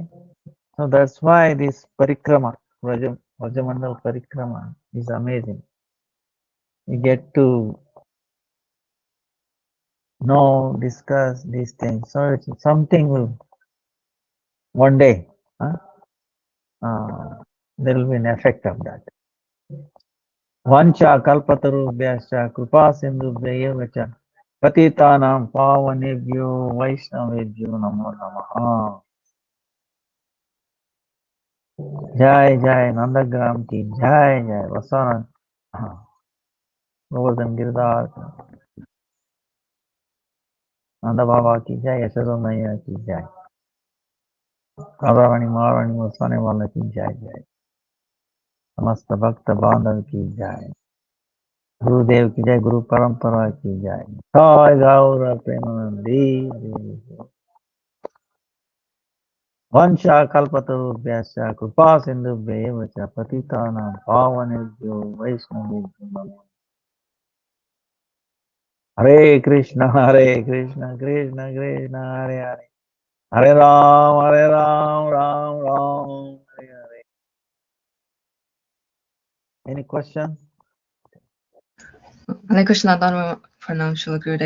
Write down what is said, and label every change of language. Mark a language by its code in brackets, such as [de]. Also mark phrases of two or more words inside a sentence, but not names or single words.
[en] So that's why this parikrama, Vrajamandal parikrama is amazing. You get to know, discuss these things. So it's something will one day, there will be an effect of that. [sa] वाञ्छा कल्पतरुभ्यश्च कृपा सिन्धुभ्य च पतितानां पावनेभ्यो वैष्णवेभ्यो नमो नमः. [hi] जय जय नंदग्राम की जय जय वसाना गोवर्धन गिरधर नंद बाबा की जय यशोदा मैया की जय राधारानी महारानी वसाने वाला की जय जय समस्त भक्त बांधव की जय गुरुदेव की जय गुरु परंपरा की जय जय गौर प्रेमानंदी [sa] वंशा कल्पतरुभ्यश्च कृपा सिंधुभ्येव च पतितानां पावनेभ्यो वैष्णवेभ्यो नमः हरे कृष्ण कृष्ण कृष्ण हरे हरे हरे राम हरे हरे [en] Any questions? [hi] हरे कृष्ण, धर्म प्रणाम शिला गुरुदेव.